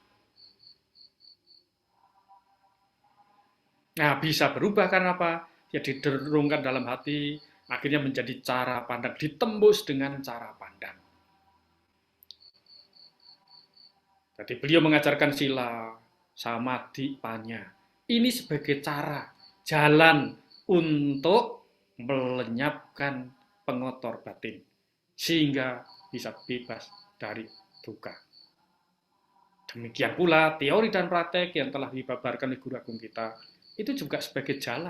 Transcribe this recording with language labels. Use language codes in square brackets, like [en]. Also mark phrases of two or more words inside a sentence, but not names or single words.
[id] Nah, bisa berubah karena apa? Ya diderungkan dalam hati, akhirnya menjadi cara pandang, ditembus dengan cara pandang. Jadi beliau mengajarkan [pi] sila, samadhi, panya. [id] Ini sebagai cara, jalan untuk melenyapkan pengotor batin, sehingga bisa bebas dari duka. Demikian pula teori dan praktek yang telah dibabarkan oleh guru agung kita, itu juga sebagai jalan.